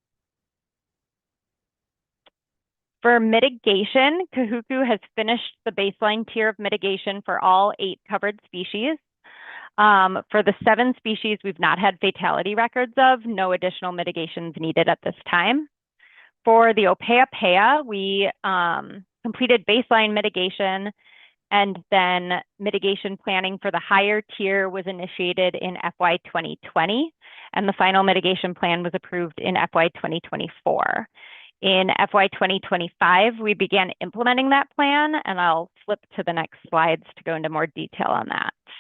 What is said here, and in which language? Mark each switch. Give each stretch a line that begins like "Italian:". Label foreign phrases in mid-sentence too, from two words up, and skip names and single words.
English: For mitigation, Kahuku has finished the baseline tier of mitigation for all 8 covered species. For the 7 species we've not had fatality records of, no additional mitigations needed at this time. For the ʻōpeʻapeʻa, we completed baseline mitigation, and then mitigation planning for the higher tier was initiated in FY 2020, and the final mitigation plan was approved in FY 2024. In FY 2025, we began implementing that plan, and I'll flip to the next slides to go into more detail on that.